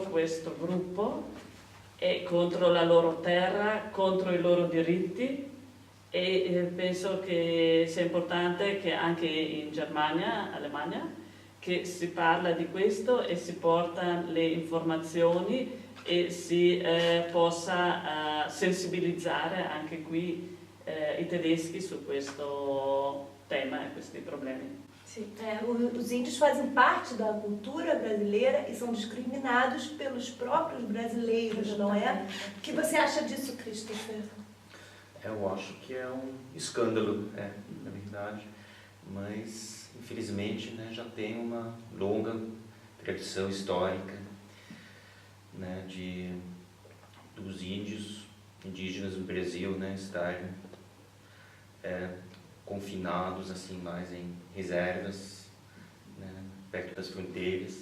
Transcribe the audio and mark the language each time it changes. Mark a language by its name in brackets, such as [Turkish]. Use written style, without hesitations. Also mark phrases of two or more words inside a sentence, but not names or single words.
[Italian] questo gruppo e contro la loro terra, contro i loro diritti, e penso che sia importante che anche in Germania, Alemania, che si parla di questo e si portano le informazioni e si possa sensibilizzare anche qui i tedeschi su questo tema e questi problemi. [Portuguese] Sim, os índios fazem parte da cultura brasileira e são discriminados pelos próprios brasileiros, não é? O que você acha disso, Christopher? Eu acho que é um escândalo, na verdade, mas infelizmente, né, já tem uma longa tradição histórica, né, dos indígenas no Brasil, né, estarem confinados assim mais em reservas, né, perto das fronteiras.